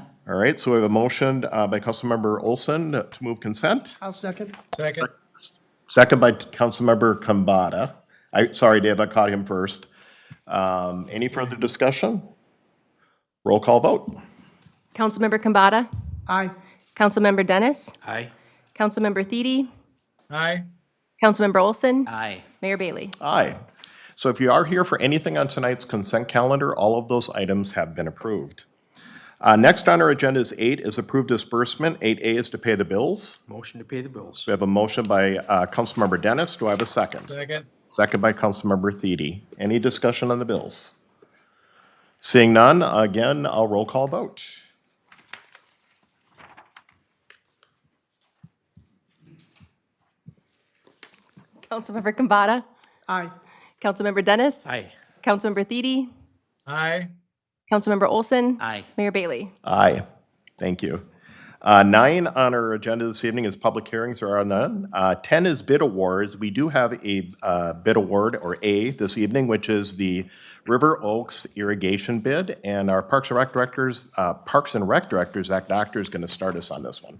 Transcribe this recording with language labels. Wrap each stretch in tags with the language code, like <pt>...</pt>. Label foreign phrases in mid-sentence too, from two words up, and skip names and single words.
<en>All right, so we have a motion by Councilmember Olson to move consent. I'll second. Second. Second by Councilmember Kambata. Sorry, Dave, I caught him first. Any further discussion? Roll call vote. Councilmember Kambata, Aye. Councilmember Dennis, Aye. Councilmember Thiede, Aye. Councilmember Olson, Aye. Mayor Bailey. Aye. So if you are here for anything on tonight's consent calendar, all of those items have been approved. Next on our agenda is 8 is approved disbursement. 8A is to pay the bills. Motion to pay the bills. We have a motion by Councilmember Dennis. Do I have a second? Second. Second by Councilmember Thiede. Any discussion on the bills? Seeing none, again, I'll roll call vote. Councilmember Kambata, Aye. Councilmember Dennis, Aye. Councilmember Thiede, Aye. Councilmember Olson, Aye. Mayor Bailey. Aye. Thank you. 9 on our agenda this evening is public hearings. There are none. 10 is bid awards. We do have a bid award, or A, this evening, which is the River Oaks irrigation bid. And our Parks and Rec Director, Zach Doctor, is going to start us on this one.</en>